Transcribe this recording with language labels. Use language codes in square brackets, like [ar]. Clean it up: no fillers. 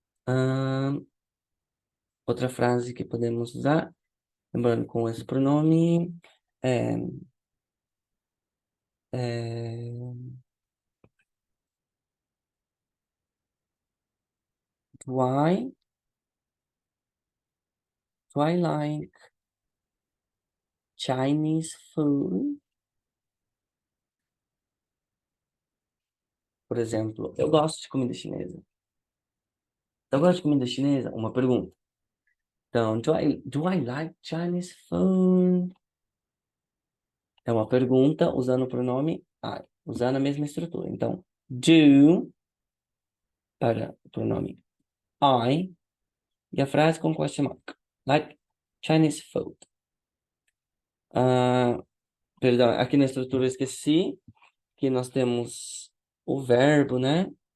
[pt] Ahn, Outra frase que podemos usar, lembrando com esse pronome, é, é do I, [en] do I like Chinese food? [pt] Por exemplo, eu gosto de comida chinesa. Eu gosto de comida chinesa? Uma pergunta. [en] Então, do I like Chinese food? [pt] É uma pergunta usando o pronome I, usando a mesma estrutura. Então, do para o pronome I e a frase com question mark. [en] Like Chinese food. [pt] Ah, perdão, aqui na estrutura eu esqueci que nós temos o verbo, né?